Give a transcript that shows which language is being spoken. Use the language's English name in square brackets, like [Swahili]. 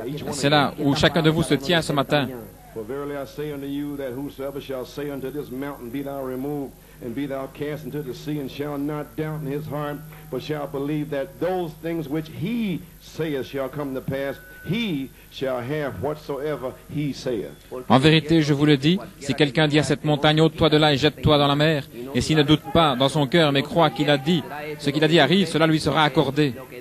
[French] C'est là où chacun de vous se tient ce matin. [English] For verily I say unto you that whosoever shall say unto this mountain, be thou removed, and be thou cast into the sea, and shall not doubt in his heart, but shall believe that those things which he saith shall come to pass, he shall have whatsoever he saith. [French] En vérité, je vous le dis, si quelqu'un dit à cette montagne, ôte-toi de là et jette-toi dans la mer, et s'il ne doute pas dans son cœur, mais croit qu'il a dit, ce qu'il a dit arrive, cela lui sera accordé.